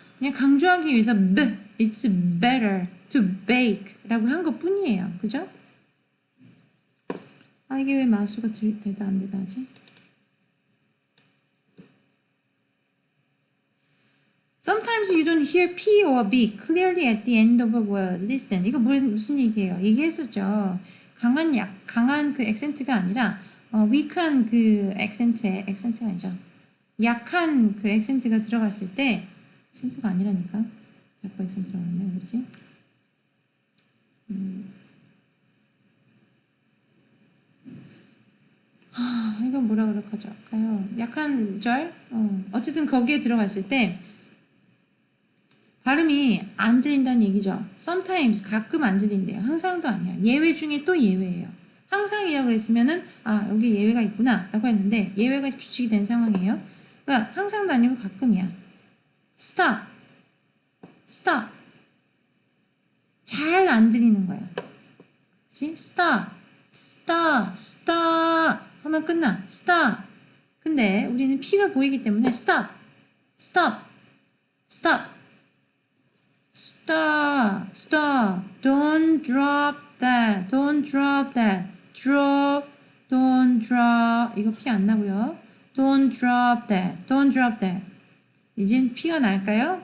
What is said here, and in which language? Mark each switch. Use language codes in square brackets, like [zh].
[ko] 그냥 강조하기 위해서 [en] It's better to bake [ko] 라고 한 것 뿐이에요. 그죠? 아, 이게 왜 마우스가 되다 안 되다 하지? [en] Sometimes you don't hear P or B clearly at the end of a word. [ko] Listen. 이거 무슨 얘기예요? 얘기했었죠. 강한 그 액센트가 아니라 weak한 그 액센트가 아니죠. 약한 그 액센트가 들어갔을 때 액센트가 아니라니까. 자꾸 액센트라고 하네. 왜 그러지? 이건 뭐라 그럴까요? 약한 절? 어쨌든 거기에 들어갔을 때 발음이 안 들린다는 얘기죠. Sometimes 가끔 안 들린대요. 항상도 아니야. 예외 중에 또 예외예요. 항상이라고 그랬으면은 여기 예외가 있구나 라고 했는데 예외가 규칙이 된 상황이에요. 그러니까 항상도 아니고 가끔이야. [en] Stop. Stop. [ko] 잘 안 들리는 거야. 그치? Stop. Stop. Stop. 하면 끝나. Stop. 근데 우리는 P가 보이기 때문에 Stop. [en] Stop. Stop. Stop, stop, don't drop that, don't drop that, drop, don't drop, [ko] 이거 피 안 나고요. [en] Don't drop that, don't drop that. [ko] 이젠 피가 날까요?